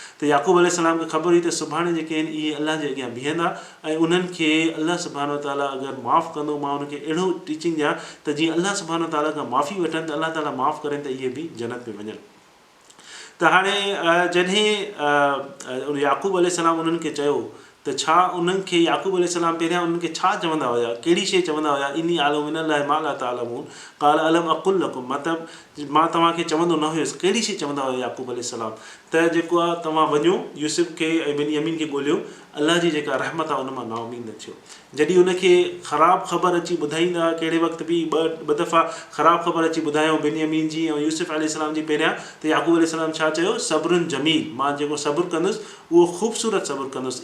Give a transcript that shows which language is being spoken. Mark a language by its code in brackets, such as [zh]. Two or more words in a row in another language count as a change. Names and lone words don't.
[sd] त याकूब अलैहिस्सलाम खे ख़बर हुई त सुभाणे जेके आहिनि इहे अल्लाह जे अॻियां बीहंदा ऐं उन्हनि खे अल्लाह [ar] سبحانه وتعالى [sd] अगरि माफ़ु कंदो, मां उनखे अहिड़ो टीचिंग ॾियां त जीअं अल्लाह [ar] سبحانه وتعالى [sd] खां माफ़ी वठनि त अल्लाह ताला माफ़ु करनि त इहे बि जन्नत में वञनि। त हाणे जॾहिं याकूब अलैहिस्सलाम उन्हनि खे चयो त छा उन्हनि खे याकूब अलैहिस्सलाम पहिरियां उन्हनि खे छा चवंदा हुया, कहिड़ी शइ चवंदा हुया, [ar] إني أعلم من الله ما لا تعلمون قال ألم أقل لكم, [sd] मतिलबु मां तव्हांखे चवंदो न हुयुसि। कहिड़ी शइ चवंदा हुया याकूब अलैहिस्सलाम त जेको आहे तव्हां वञो यूसुफ खे ऐं बिन्यामीन खे ॻोल्हियो, अल्लाह जी जेका रहमत आहे उन मां नाउमीद न थियो। जॾहिं उनखे ख़राबु ख़बर अची ॿुधाईंदा, कहिड़े वक़्तु बि ॿ दफ़ा ख़राबु ख़बर अची ॿुधायूं बिन्यामीन जी ऐं यूसुफ अलैहिस्सलाम जी पहिरियां, त याकूब अलैहिस्सलाम छा चयो, [ar] صبر جميل, [sd] मां जेको सब्रु कंदुसि उहो ख़ूबसूरत सब्रु कंदुसि।